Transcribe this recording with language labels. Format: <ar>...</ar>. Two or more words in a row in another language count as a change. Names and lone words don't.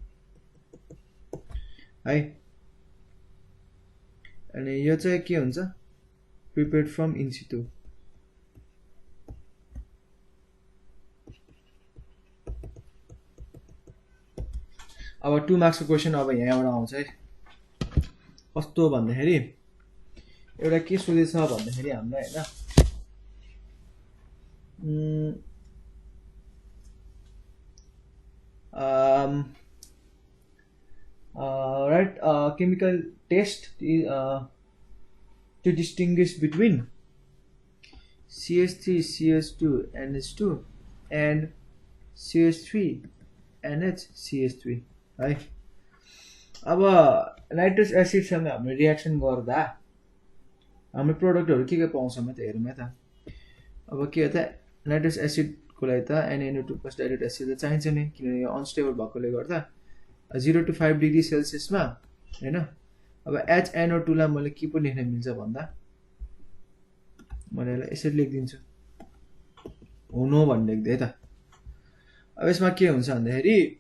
<ne>है अनि यो चाहिँ के हुन्छ</ne> <en>prepared from in situ</en> <ne>अब 2 मार्क्स को क्वेशन अब यहाँबाट आउँछ है कस्तो भन्दाखेरि एउटा के सोधेछ भन्दाखेरि हामीलाई हैन</ne> <en>right chemical test to distinguish between CH3 CH2 NH2 and CH3 NH CH3</en> <ne>है अब</ne> <en>nitrous acid</en> <ne>सँग हामीले रिएक्सन गर्दा हाम्रो प्रोडक्टहरु के पाउँछ म त हेरौँ है त अब के हो त</ne> <en>nitrous acid</en> <ne>को लागि त NaNO2</ne> <en>plus direct acid</en> <ne>चाहिन्छ नि किनभने यो अनस्टेबल भएकोले गर्दा</ne> <en>0 to 5 degree Celsius</en> <ne>मा हैन अब HNO2 लाई मैले के पो लेख्न मिल्छ भन्दा मैले यसलाई यसरी लेख्दिन्छु हुनु भन्ने लेख्दै त अब यसमा के हुन्छ भन्दाखेरि</ne>